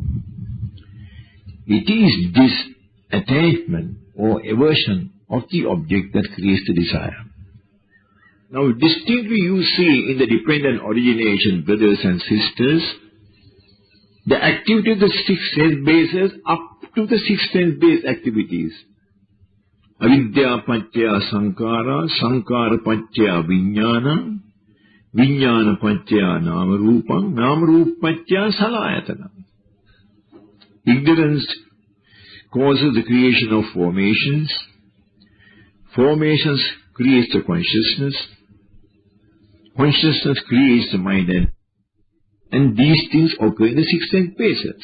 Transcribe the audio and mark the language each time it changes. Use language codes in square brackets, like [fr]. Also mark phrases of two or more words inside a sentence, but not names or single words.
[en] It is this attachment or aversion of the object that creates the desire. Now distinctly you see in the dependent origination, brothers and sisters, the activity of the 6 sense bases up to the 6 sense base activities. [pi] Avidya paccaya sankara, sankara paccaya vijnana, vijnana paccaya nama rupam, nama rupa paccaya salayatana. [en] Ignorance causes the creation of formations. Formations create the consciousness. consciousness creates the mind, and these things occur in the six sense bases.